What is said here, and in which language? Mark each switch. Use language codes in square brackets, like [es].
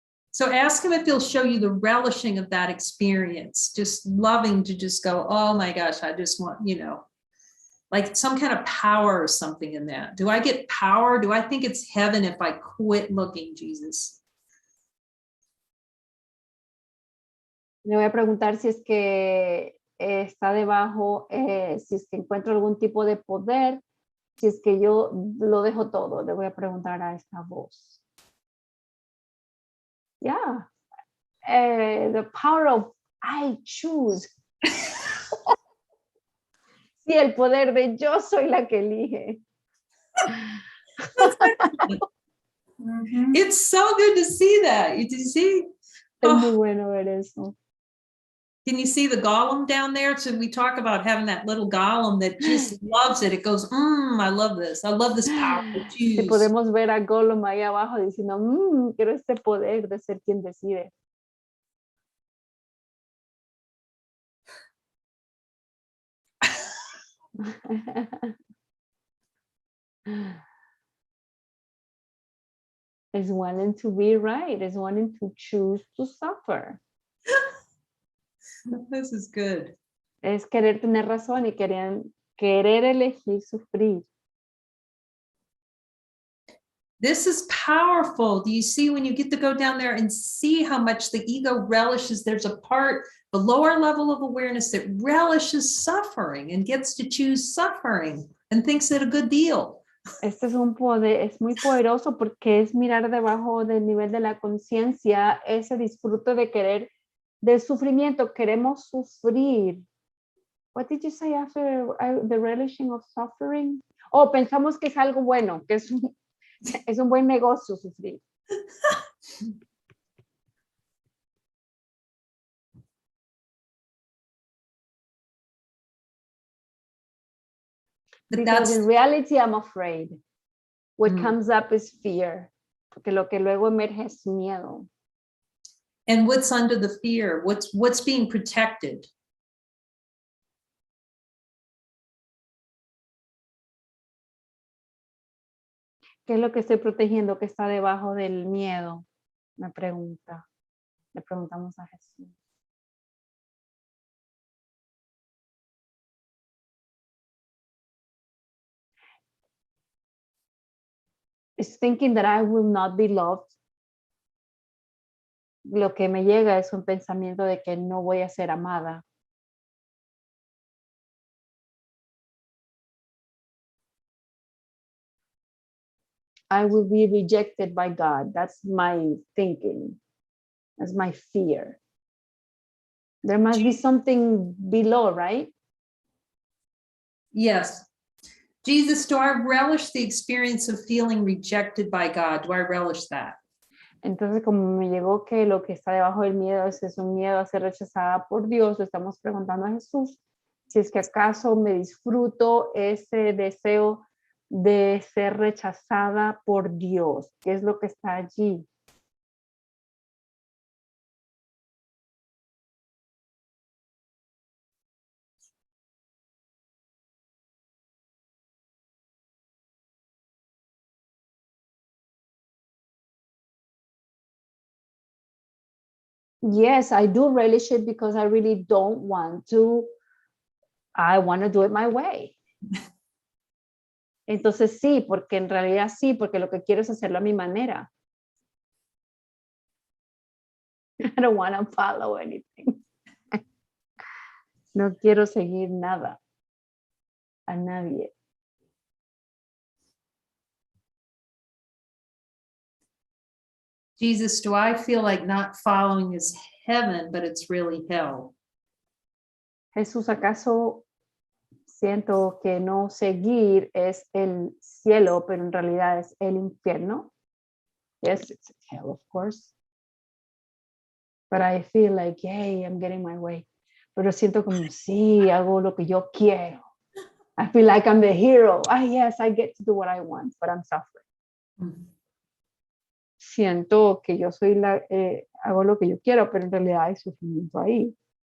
[en] So ask him if he'll show you the relishing of that experience, just loving to just go, oh my gosh, I just want, like some kind of power or something in that. Do I get power? Do I think it's heaven if I quit looking, Jesus? [es] Le voy a preguntar si es que está debajo, si es que encuentro algún tipo de poder, si es que yo lo dejo todo. Le voy a preguntar a esta voz. [en] Yeah. The power of I choose. [es] Sí, el poder de yo soy la que elige. [en] It's so good to see that. You see? [es] Es muy bueno ver eso. [en] Can you see the golem down there? So we talk about having that little golem that just loves it. It goes, I love this. I love this power to [es] Si [en] choose. [es] podemos ver a Gollum ahí abajo diciendo, quiero este poder de ser quien decide. [en] Is wanting to be right, is wanting to choose to suffer. This is good. [es] Es querer tener razón y querer elegir sufrir. [en] This is powerful. Do you see when you get to go down there and see how much the ego relishes? There's a part, the lower level of awareness that relishes suffering and gets to choose suffering and thinks it a good deal. [es] Este es un poder, es muy poderoso porque es mirar debajo del nivel de la conciencia ese disfrute de querer, del sufrimiento. Queremos sufrir. [en] What did you say after the relishing of suffering? [es] Oh, pensamos que es algo bueno, que es un buen negocio sufrir. [en] But Because that's in reality, I'm afraid. What Mm. comes up is fear. [es] Porque lo que luego emerge es miedo. [en] and what's under the fear? What's being protected? [es] ¿Qué es lo que estoy protegiendo que está debajo del miedo? Me pregunta. Le preguntamos a Jesús. [en] Is thinking that I will not be loved. [es] Lo que me llega es un pensamiento de que no voy a ser amada. [en] I will be rejected by God. That's my thinking. That's my fear. There must be something below, right? Yes. Jesus, do I relish the experience of feeling rejected by God? Do I relish that? [es] Entonces, como me llegó que lo que está debajo del miedo es un miedo a ser rechazada por Dios, le estamos preguntando a Jesús si es que acaso me disfruto ese deseo de ser rechazada por Dios. ¿Qué es lo que está allí? [en] Yes, I do relish it because I really don't want to. I want to do it my way. [es] Entonces sí, porque en realidad sí, porque lo que quiero es hacerlo a mi manera. [en] I don't want to follow anything. [es] No quiero seguir nada, a nadie. [en] Jesus, do I feel like not following is heaven, but it's really hell? [es] Jesús, ¿acaso siento que no seguir es el cielo, pero en realidad es el infierno? [en] Yes, it's hell, of course. But I feel like, yay, I'm getting my way. [es] Pero siento como, sí, hago lo que yo quiero. [en] I feel like I'm the hero. Ah, yes, I get to do what I want, but I'm suffering. [es] Siento que yo soy hago lo que yo quiero, pero en realidad hay sufrimiento ahí.